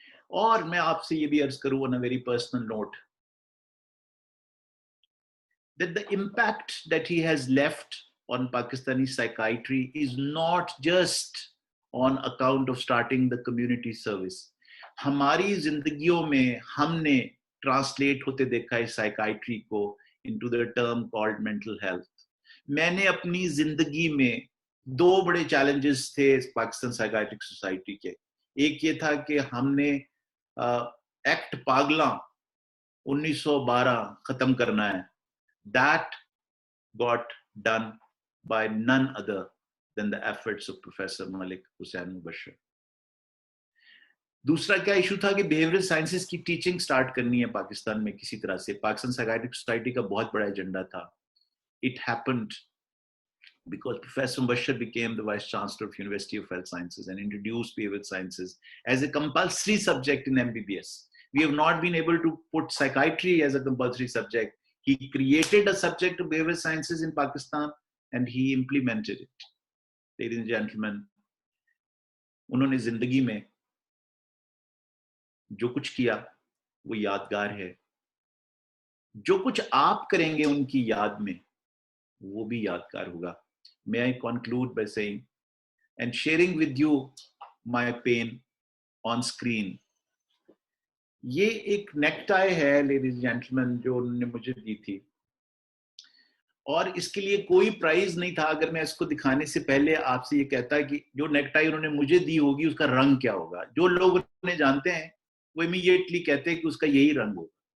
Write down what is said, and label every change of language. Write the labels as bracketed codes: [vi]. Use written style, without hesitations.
[hi] और मैं आपसे ये भी अर्ज करूं [en] on a very personal note, that the impact that he has left on Pakistani psychiatry is not just on account of starting the community service. [hi] हमारी जिंदगियों में हमने ट्रांसलेट होते देखा है साइकाइट्री को [en] into the term called mental health. [hi] मैंने अपनी जिंदगी में दो बड़े challenges थे पाकिस्तान साइकाइट्रिक सोसाइटी के. एक ये था कि हमने एक्ट पागला 1912 खत्म करना है. [en] That got done by none other than the efforts of Professor Malik, Hussain, Mubbashar. [hi] दूसरा क्या इशू था कि बिहेवियरल साइंसेस की टीचिंग स्टार्ट करनी है पाकिस्तान में किसी तरह से. पाकिस्तान साइकाइट्रिक सोसाइटी का बहुत बड़ा एजेंडा था. [en] It happened because Professor Mubbashar became the Vice Chancellor of University of Health Sciences and introduced behavioral sciences as a compulsory subject in MBBS. We have not been able to put psychiatry as a compulsory subject. He created a subject of behavioral sciences in Pakistan and he implemented it. Ladies and gentlemen, [hi] उन्होंने जिंदगी में जो कुछ किया वो यादगार है. जो कुछ आप करेंगे उनकी याद में वो भी यादगार होगा. [en] May I conclude by saying and sharing with you my pain on screen. [hi] ये एक नेकटाई है लेडीज जेंटलमैन जो उन्होंने मुझे दी थी और इसके लिए कोई प्राइज नहीं था. अगर मैं इसको दिखाने से पहले आपसे ये कहता है कि जो नेकटाई उन्होंने मुझे दी होगी उसका रंग क्या होगा. जो लोग उन्हें जानते हैं वो इमीडिएटली कहते हैं कि उसका यही रंग होगा.